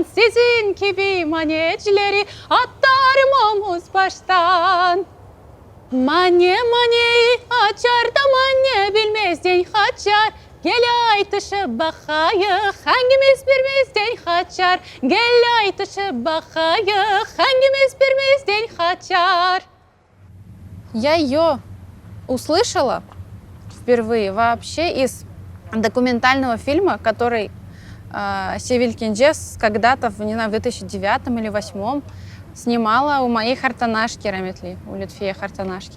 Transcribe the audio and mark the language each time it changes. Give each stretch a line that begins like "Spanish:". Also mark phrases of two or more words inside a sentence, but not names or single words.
Crimean Tatar: Sizin gibi manecileri atarım omuz baştan. Mane maneyi açar da mane bilmezden kaçar. Gel aytışı bakayık hangimiz birimizden kaçar. Gel aytışı bakayık hangimiz birimizden kaçar.
Russian: Я ее услышала впервые вообще из документального фильма, который Севиль Кинджес когда-то, не знаю, в 2009 или 2008 снимала у моей Хартанашки Раметли, у Лютфия Хартанашки.